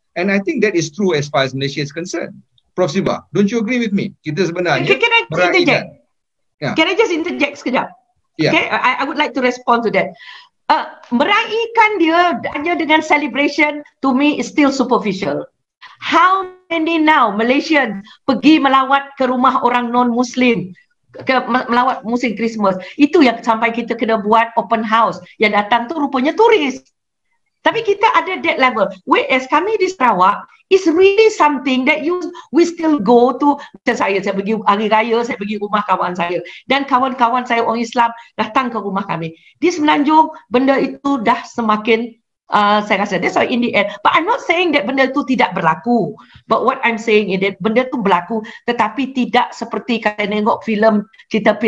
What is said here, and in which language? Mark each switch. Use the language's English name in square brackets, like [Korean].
[English] And I think that is true as far as Malaysia is concerned. Prof. Siva, don't you agree with me? [Malay] Kita sebenarnya meraihkan. [English] Can I just interject [Malay] sekejap? [English] Yeah. Okay, I would like to respond to that. [Malay] Meraihkan dia hanya dengan [English] celebration to me is still superficial. How many now Malaysian [Malay] pergi melawat ke rumah orang non-Muslim, melawat musim Christmas? Itu yang sampai kita kena buat open house. Yang datang tu rupanya turis. Tapi kita ada [English] that level. Whereas [Malay] kami di Sarawak, [English] it's really something that we still go to. [Malay] Macam saya pergi hari raya, saya pergi rumah kawan saya. Dan kawan-kawan saya orang Islam datang ke rumah kami. Di Semenanjung, benda itu dah semakin saya rasa, [English] that's why in the end, but I'm not saying that [Malay] benda itu tidak berlaku, [English] but what I'm saying is that [Malay] benda itu berlaku tetapi tidak seperti kita tengok filem cerita P.